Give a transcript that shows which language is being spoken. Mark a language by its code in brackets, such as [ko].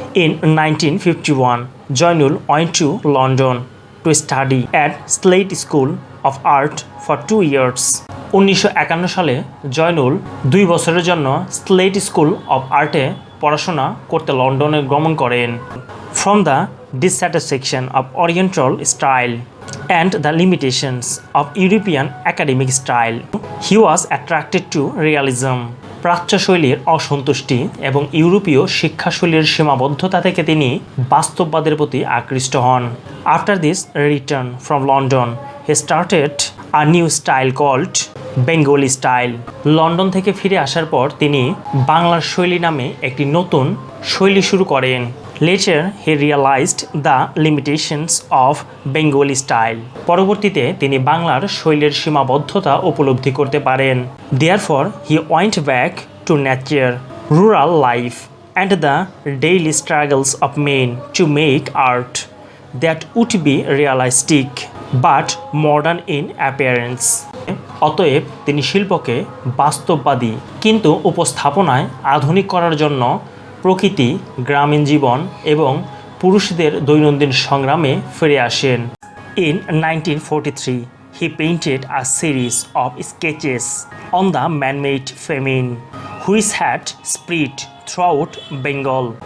[en] In 1951 Zainul went to London to study at Slade school of art for 2 years. [bn] 1951 সালে জয়নুল 2 বছরের জন্য slate school of আর্টে পড়াশোনা করতে লন্ডনে গমন করেন। [en] From the dissatisfaction of Oriental style and the limitations of European academic style, he was attracted to realism. [bn] প্রাচ্য শৈলীর অসন্তুষ্টি এবং ইউরোপীয় শিক্ষাশৈলীর সীমাবদ্ধতা থেকে তিনি বাস্তববাদের প্রতি আকৃষ্ট হন। [en] After this return from London he started a new style called Bengali style. [bn] London থেকে ফিরে আসার পর তিনি বাংলার শৈলী নামে একটি নতুন শৈলী শুরু করেন। [en] Later, he realized the limitations of Bengali style. [bn] পরবর্তীতে তিনি বাংলার শৈলীর সীমাবদ্ধতা উপলব্ধি করতে পারেন। [en] Therefore, he went back to nature, rural life, and the daily struggles of men to make art that would be realistic but modern in appearance. [bn] অতএব তিনি শিল্পকে বাস্তববাদী কিন্তু উপস্থাপনায় আধুনিক করার জন্য প্রকৃতি, গ্রামীণ জীবন এবং পুরুষদের দৈনন্দিন সংগ্রামে ফিরে আসেন। [en] In 1943 he painted a series of sketches on the man made famine which had spread throughout Bengal.